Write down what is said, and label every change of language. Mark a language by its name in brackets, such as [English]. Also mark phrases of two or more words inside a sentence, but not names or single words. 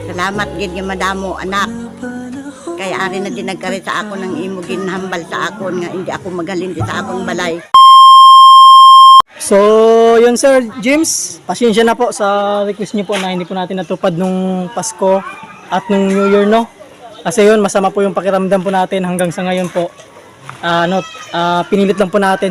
[Hiligaynon] Salamat gid nga madamo anak. Kaya ari na din nagkari sa ako ng imo ginhambal sa akon nga [Filipino] hindi ako magaling [Hiligaynon] di sa akong balay. [Filipino] So, yun Sir James, pasensya na po sa request niyo po na hindi po natin natupad nung Pasko at nung New Year, no? Kasi yun, masama po yung pakiramdam po natin hanggang sa ngayon po. Pinilit lang po natin.